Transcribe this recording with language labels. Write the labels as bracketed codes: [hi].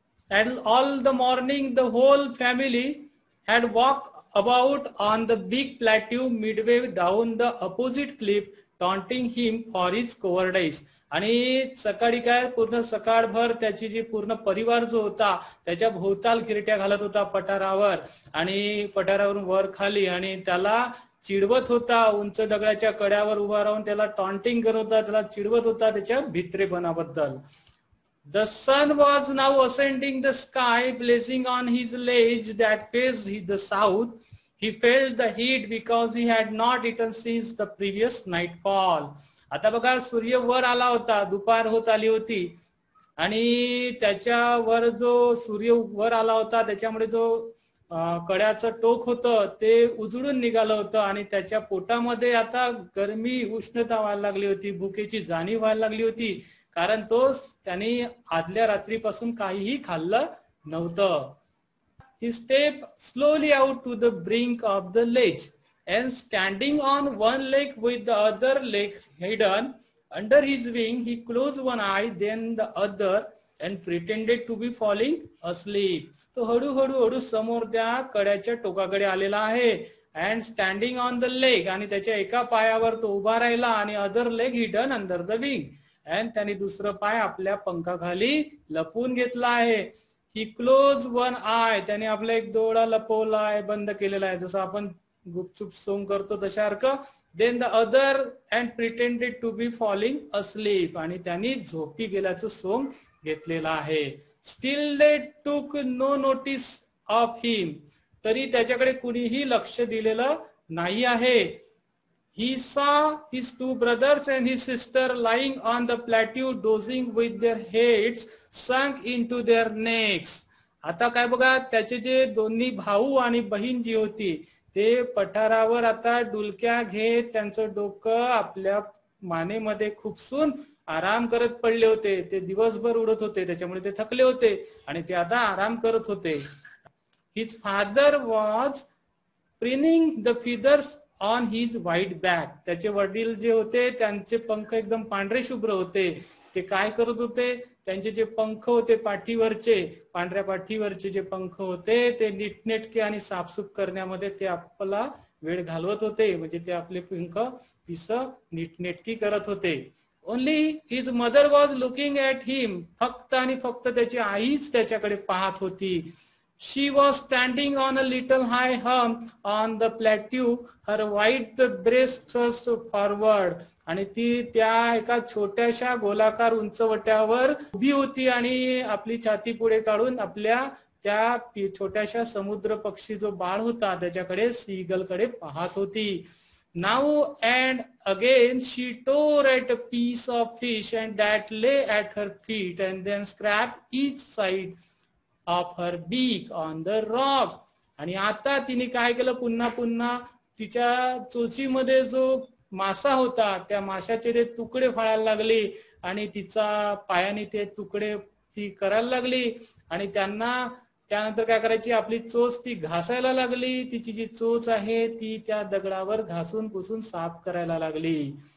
[en] And all the morning the whole family had walked about on the big plateau midway down the opposite cliff, taunting him for his cowardice. [mr] आणि सकाळी काय, पूर्ण सकाळभर त्याची जी पूर्ण परिवार जो होता त्याच्या भोवताल घिरट्या घालत होता पठारावर आणि पठारावरून वर खाली, आणि त्याला चिडवत होता, उंच दगडाच्या कड्यावर उभा राहून त्याला टॉन्टिंग करत होता, त्याला चिडवत होता त्याच्या भित्रेपणाबद्दल. [en] The sun was now ascending the sky, blazing on his ledge that faced the south. He felt the heat because he had not eaten since the previous nightfall. [mr] आता बघा, सूर्य वर आला होता, दुपार होत आली होती आणि त्याच्यावर जो सूर्य वर आला होता त्याच्यामुळे जो कड्याचं टोक होतं ते उजळून निघालं होतं आणि त्याच्या पोटामध्ये आता गरमी, उष्णता व्हायला लागली होती, भुकेची जाणीव व्हायला लागली होती, कारण त्यांनी आदल्या रात्रीपासून काहीही खाल्लं नव्हतं. [en] He stepped slowly out to the brink of the ledge and standing on one leg with the other leg hidden under his wing, he closed one eye, then the other and pretended to be falling asleep. [mr] तो हळूहळू समोर त्या कड्याच्या टोकाकडे आलेला आहे. [en] and standing on the leg, [mr] आणि त्याच्या एका पायावर तो उभा राहिला आणि [en] other leg hidden under the wing, and [mr] त्याने दुसरं पाय आपल्या पंखाखाली लपवून घेतला आहे. [en] he close one eye, [mr] त्याने आपला एक डोळा लपवला आहे, बंद केलेला आहे, जसं आपण गुपचूप सोंग करतो तशासारखं. [en] then the other and pretended to be falling asleep, [mr] आणि त्यांनी झोपी गेल्याचं सोंग घेतलेला आहे. [en] still they took no notice of him, [mr] तरी त्याच्याकडे कुणीही लक्ष दिलेलं नाही आहे. [en] He saw his two brothers and his sister lying on the plateau dozing with their heads sunk into their necks. [mr] आता काय बघा, त्याचे जे दोन्ही भाऊ आणि बहीण जी होती ते पठारावर आता डुलक्या घेत त्यांचं डोकं आपल्या मानेमध्ये खुपसून आराम करत पडले होते. ते दिवसभर उडत होते, त्याच्यामुळे ते थकले होते आणि ते आता आराम करत होते. [en] His father was preening the feathers on his white back. [mr] त्याचे वडील जे होते त्यांचे पंख एकदम पांढरे शुभ्र होते. ते काय करत होते, त्यांचे जे पंख होते पाठीवरचे, पांढऱ्या पाठीवरचे जे पंख होते ते नीटनेटके आणि साफसूफ करण्यामध्ये ते आपला वेळ घालवत होते, म्हणजे ते आपले पंख पिस नीटनेटकी करत होते. [en] only his mother was looking at him, [mr] फक्त आणि फक्त त्याची आईच त्याच्याकडे पाहत होती. [en] She was standing on a little high hump on the plateau, her white breast thrust forward. [mr] आणि ती त्या एका छोट्याशा गोलाकार उंचवट्यावर उभी होती आणि आपली छाती पुढे काढून आपल्या त्या छोट्याशा समुद्र पक्षी जो बाळ होता त्याच्याकडे, सीगल कडे पाहत होती. [en] Now and again she tore at a piece of fish and that lay at her feet and then scraped each side of her beak on the rock. [mr] आणि आता तिने काय केलं, पुन्हा पुन्हा तिच्या चोचीमध्ये जो मासा होता त्या माशाचे ते तुकडे फाळायला लागले आणि तिचा पायाने ते तुकडे ती करायला लागली आणि त्यांना त्यानंतर काय करायची, आपली चोच ती घासायला लागली, तिची जी चोच आहे ती त्या दगडावर घासून पुसून साफ करायला लागली.